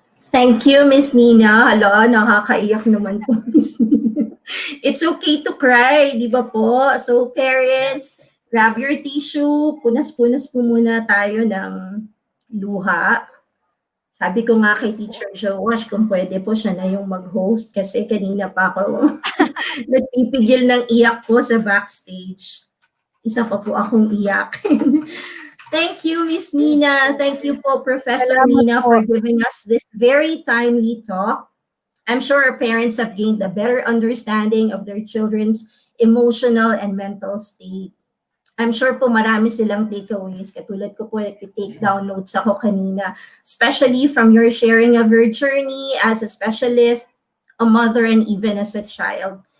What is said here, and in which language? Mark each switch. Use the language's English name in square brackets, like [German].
[English] Thank you, [Filipino] Miss Nina. Hala, nakakaiyak naman po, Miss Nina. [English] It's okay to cry, di ba po? So, parents, grab your tissue. [Filipino] Punas-punas po muna tayo ng luha. Sabi ko nga kay Teacher Joash, kung pwede po siya na yung mag-host kasi kanina pa ako nagpipigil ng iyak po sa backstage. Isa pa po akong iyak. [English] Thank you, [Filipino] Miss Nina. [English] Thank you po, Professor Nina, for giving us this very timely talk. I'm sure our parents have gained a better understanding of their children's emotional and mental state. I'm sure po [Filipino] marami silang takeaways. Katulad ko po, nag-take down notes ako kanina, [English] especially from your sharing of your journey as a specialist, a mother, and even as a child.